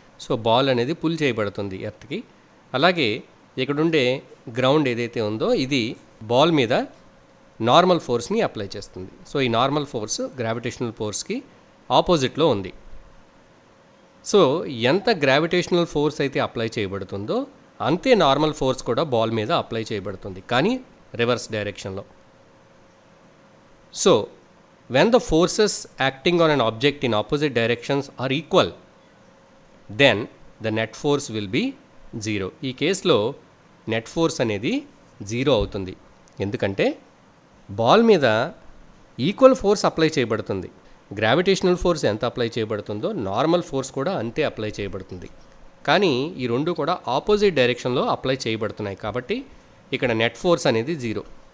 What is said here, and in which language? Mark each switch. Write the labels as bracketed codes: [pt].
[te] So ball అనేది pull చేయబడుతుంది ఎర్త్కి. అలాగే ఇక్కడుండే గ్రౌండ్ ఏదైతే ఉందో ఇది బాల్ మీద నార్మల్ ఫోర్స్ని అప్లై చేస్తుంది. సో ఈ నార్మల్ ఫోర్స్ గ్రావిటేషనల్ ఫోర్స్కి ఆపోజిట్లో ఉంది. సో ఎంత గ్రావిటేషనల్ ఫోర్స్ అయితే అప్లై చేయబడుతుందో అంతే నార్మల్ ఫోర్స్ కూడా బాల్ మీద అప్లై చేయబడుతుంది కానీ రివర్స్ డైరెక్షన్లో. [en] So when the forces acting on an object in opposite directions are equal, then the net force will be 0. [te] ఈ కేసులో నెట్ ఫోర్స్ అనేది 0 అవుతుంది. ఎందుకంటే బాల్ మీద ఈక్వల్ ఫోర్స్ అప్లై చేయబడుతుంది. గ్రావిటేషనల్ ఫోర్స్ ఎంత అప్లై చేయబడుతుందో నార్మల్ ఫోర్స్ కూడా అంతే అప్లై చేయబడుతుంది. కానీ ఈ రెండు కూడా ఆపోజిట్ డైరెక్షన్లో అప్లై చేయబడుతున్నాయి కాబట్టి ఇక్కడ నెట్ ఫోర్స్ అనేది 0.